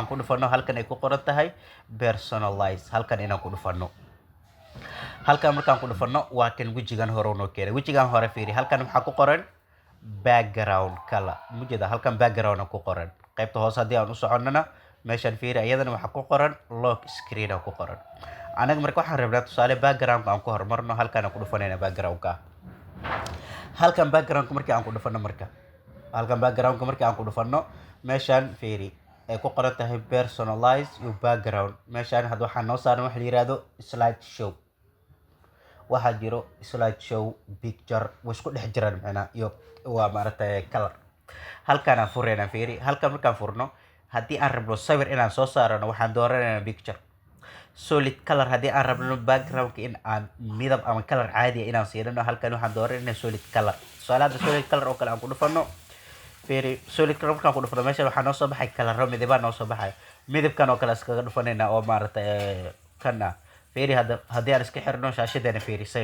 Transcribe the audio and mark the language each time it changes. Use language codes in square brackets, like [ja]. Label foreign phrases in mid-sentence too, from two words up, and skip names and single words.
[so] ku dhufano halkan ay ku qoran tahay personalize halkan inaan ku dhufano halkan markaan ku dhufano waa kan wejigan hore noo keenay wejigan hore fiiri halkan waxaa ku qoran [en] background color [so] mujeda halkan background ku qoran qaybta hoose haddii aan u soconnana meeshaan fiiri iyadana waxaa ku qoran [en] lock screen [so] ku qoran anaga marka waxaan rabnaa tusaale backgroundka aan ku horumarno halkaan aan ku dhufanayna backgroundka halkan backgroundka markii aan ku dhufano marka halkan backgroundka markii aan ku dhufano meeshaan fiiri ay ku qoran tahay [en] personalize your background [so] meeshaan hadda waxaa noo saaran wax la yiraahdo [en] slide show [so] waxaa jiro [en] slide show picture [so] way isku dhex jiraan macnaa iyo waa maaragtay color halkaan aan furayna fiiri halkaan markaan furno haddii aan rabno sawir inaan soo saarano waxaan dooranaynaa [en] picture solid color [so] haddii aan rabno backgroundka in aan midab ama color caadi ah inaan siidano halkaan waxaan dooranaynaa [en] solid color [so] tusaale hadda [en] solid color [so] oo kale aan ku dhufano fiiri [en] solid color [so] markaan ku dhufano meeshaan waxaa noo soo baxay colorro midabaa noo soo baxay midabkan oo kale iskaga dhufanaynaa oo maaragtay kan ah fiiri haddii aan iska xirno shaashadeena fiiri say